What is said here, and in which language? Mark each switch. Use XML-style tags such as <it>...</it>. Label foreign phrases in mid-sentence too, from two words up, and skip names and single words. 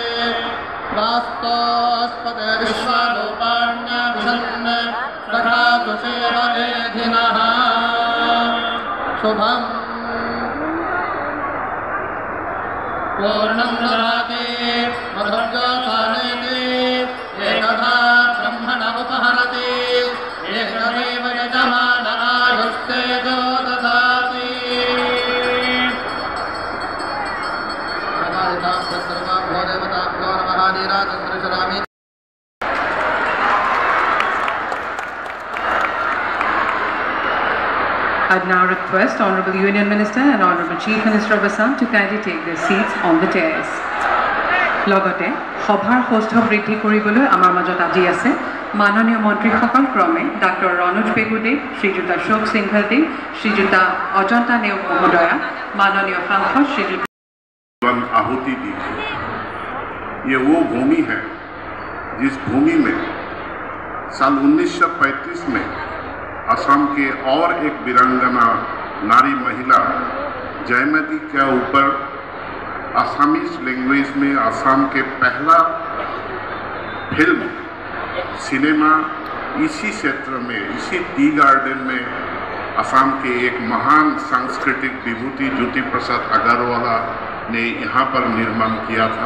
<sa>वास्तोस्पदे विश्वारूपाण्याभिषन्न सखातु सेवनेधिनः शुभम् पूर्णं ददाति मधुर्योत्सानेति एकधा ब्रह्मण उपहरति एकमेव यजमान आयुस्तेजो ददाति</sa> <en>I'd now request Honorable Union Minister and Honorable Chief Minister of Assam to kindly take their seats on the chairs.</en> <as>লগতে সভাৰ হোষ্ট বৃদ্ধি কৰিবলৈ আমাৰ মাজত আজি আছে মাননীয় মন্ত্ৰীসকল ক্ৰমে ডক্টৰ ৰনোজ বেগুদেৱ, শ্ৰীযুতা শোক সিংঘলদেৱ, শ্ৰীযুতা অজন্তা নেওগ মহোদয়া, মাননীয় সাংসদ শ্ৰীযুতা</as> <hi>आहुति दी थी। ये वो भूमि है जिस भूमि में साल 1935 में असम के और एक वीरांगना नारी महिला जयमती के ऊपर</hi> <en>Assamese language</en> <hi>में असम के पहला फिल्म सिनेमा इसी क्षेत्र में, इसी</hi> <en>tea garden</en> <hi>में असम के एक महान सांस्कृतिक विभूति ज्योति प्रसाद अग्रवाला ने यहाँ पर निर्माण किया था।</hi>